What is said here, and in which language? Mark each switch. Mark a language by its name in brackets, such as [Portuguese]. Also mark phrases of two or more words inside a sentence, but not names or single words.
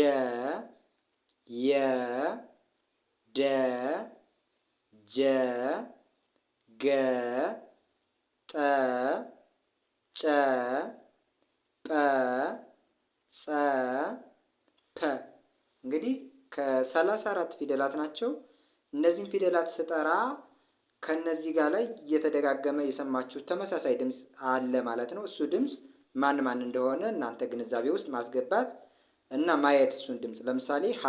[Amharic] የ ደ ጀ ገ ጠ ጨ ጰ ጸ ፐ። እንግዲህ ከ34 ፊደላት ናቸው። እነዚህን ፊደላት ስጠራ ከነዚህ ጋር ላይ እየተደጋገመ የሰማችሁት ተመሳሳይ ድምፅ አለ ማለት ነው። እሱ ድምፅ ማን እንደሆነ እናንተ ግንዛቤ ውስጥ ማስገባት እና ማየት እሱን ድምፅ። ለምሳሌ